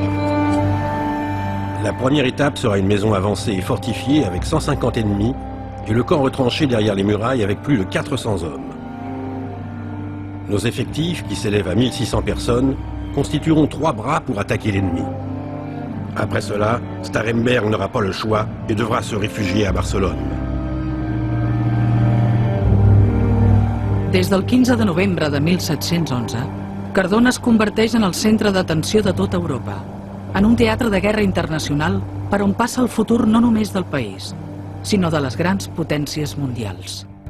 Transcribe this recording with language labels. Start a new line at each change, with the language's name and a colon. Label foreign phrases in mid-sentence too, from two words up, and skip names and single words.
French: La première étape sera une maison avancée et fortifiée avec 150 ennemis et le camp retranché derrière les murailles avec plus de 400 hommes. Nos effectifs, qui s'élèvent à 1600 personnes, constitueront 3 bras pour attaquer l'ennemi. Après cela, Staremberg n'aura pas le choix et devra se réfugier à Barcelone.
Catalan: Des del 15 de novembre de 1711, Cardona es converteix en el centre d'atenció de tota Europa, en un teatre de guerra internacional per on passa el futur no només del país, sinó de les grans potències mundials.